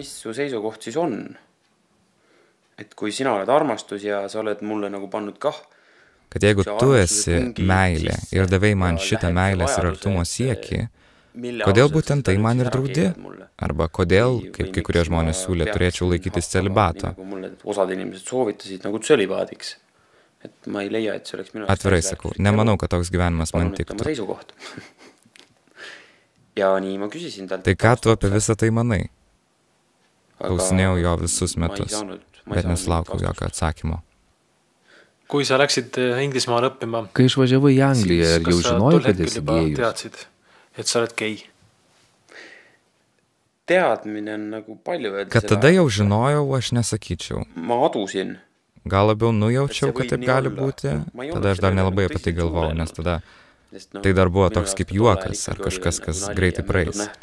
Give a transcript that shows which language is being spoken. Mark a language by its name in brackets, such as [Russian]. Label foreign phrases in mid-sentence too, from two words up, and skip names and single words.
[Estonian] Mis su seisukoht siis on? Et kui sina oled armastus ja sa oled mulle nagu pannud kah, [Lithuanian] kad jeigu tu esi meilė ir davai man šitą meilės ir artumo siekį, kodėl būtent tai man ir draudi? Arba kodėl, kaip kai kurie žmonės siūlė, turėčiau laikytis celibato? [Estonian] Osad inimesed soovitasid nagu celibaadiks. Et ma ei leia, et see oleks minu... [Lithuanian] Atvirai sakau, nemanau, kad toks gyvenimas man tiktų. [Estonian] Ja nii ma küsisin talt... [Lithuanian] Tai ką tu apie visą tai manai? Klausinėjau jo visus metus, bet nesulaukiau jokio atsakymo. [Estonian] Kui sa läksid Inglismaal õppima... [Lithuanian] Kai išvažiavai į Angliją, ar jau žinojai, kad esi gėjus? [Estonian] Teadsid, et sa oled gei? Teadmine on nagu palju... [Lithuanian] Kad tada jau žinojau, aš nesakyčiau. [Estonian] Ma adusin. [Lithuanian] Gal labiau nujaučiau, kad taip gali būti? Tada aš dar nelabai apie tai galvojau, nes tada tai dar buvo toks kaip juokas ar kažkas, kas greitai praeis.